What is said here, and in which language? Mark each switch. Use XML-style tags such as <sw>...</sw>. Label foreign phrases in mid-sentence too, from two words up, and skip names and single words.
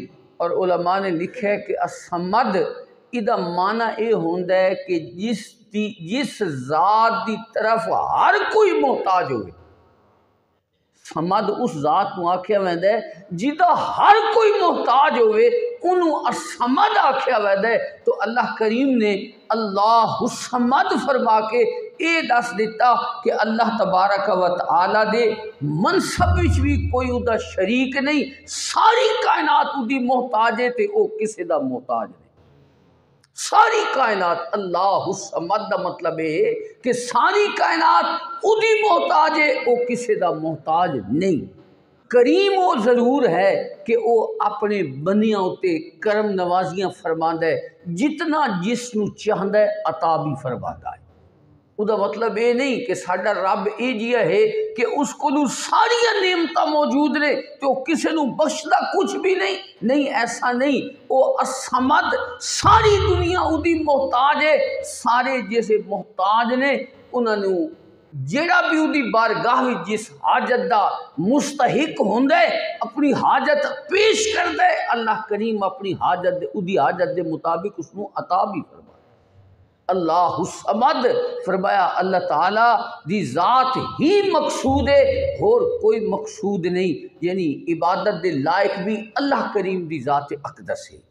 <pa>اور علماء نے لکھا ہے کہ الصمد ادھا معنی اے ہوندا ہے کہ جس ذات دی طرف ہر کوئی محتاج ہوئے، صمد اس ذات کو آکھیا ویندا ہے جدا ہر کوئی محتاج ہوئے انہوں الصمد آکھیا ویندا ہے۔ تو اللہ کریم نے</pa> <ar>اللہ الصمد</ar> <pa>فرما کے اے دس دیتا کہ اللہ تبارک و تعالی دے منصب وچ بھی کوئی ادا شریک نہیں، ساری کائنات دی محتاج ہے تے او کسے دا محتاج نہیں، ساری کائنات</pa> <ar>اللہ الصمد</ar> <pa>دا مطلب ہے کہ ساری کائنات ادھی محتاج ہے، او کسے دا محتاج نہیں۔ کریم وہ ضرور ہے کہ وہ اپنے بندیاں اتے کرم نوازیاں فرماندا ہے، جتنا جس نو چاہندا ہے عطا بھی فرماندا ہے۔ وہ دا مطلب یہ نہیں کہ ساڈا رب یہ جیا ہے کہ اس کو ساری نعمتاں موجود نے تو کسی نو بخشدا کچھ بھی نہیں، ایسا نہیں۔ وہ الصمد ساری دنیا ادی محتاج ہے، سارے جیسے محتاج نے انہاں نو جیڑا بھی ادی بارگاہ جس حاجت دا مستحق ہوندا ہے اپنی حاجت پیش کردا ہے، اللہ کریم اپنی حاجت ادی حاجت دے مطابق اس نو عطا بھی فرمائے۔</pa> <ar>اللہ الصمد</ar> <pa>فرمایا اللہ تعالیٰ دی ذات ہی مقصود ہے اور کوئی مقصود نہیں، یعنی عبادت دے لائق بھی اللہ کریم دی ذات اقدس ہے۔</pa>